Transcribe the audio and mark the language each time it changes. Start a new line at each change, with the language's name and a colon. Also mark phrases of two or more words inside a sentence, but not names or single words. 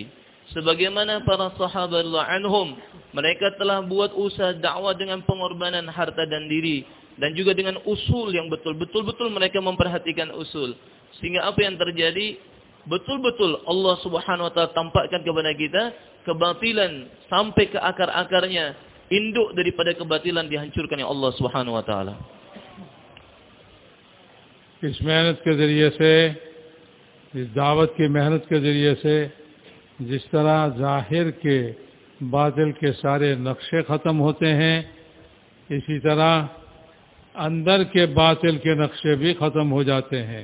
Indonesian: Sebagaimana para sahabat
Arabic: رضي الله عنهم,
Indonesian: mereka telah buat usaha dakwah dengan pengorbanan harta dan diri dan juga dengan usul yang betul-betul mereka memperhatikan usul. Sehingga apa yang terjadi? Betul-betul
Arabic: الله سبحانه وتعالى
Indonesian: tampakkan kepada kita kebatilan sampai ke akar-akarnya. Induk daripada kebatilan dihancurkan oleh
Arabic: الله سبحانه وتعالى.
Hindi: इस मेहनत के जरिए से, इस दावत की मेहनत के जरिए से जिस तरह जाहिर के बातिल के सारे नक्शे ख़त्म होते हैं, इसी तरह अंदर के बातिल के नक्शे भी ख़त्म हो जाते हैं.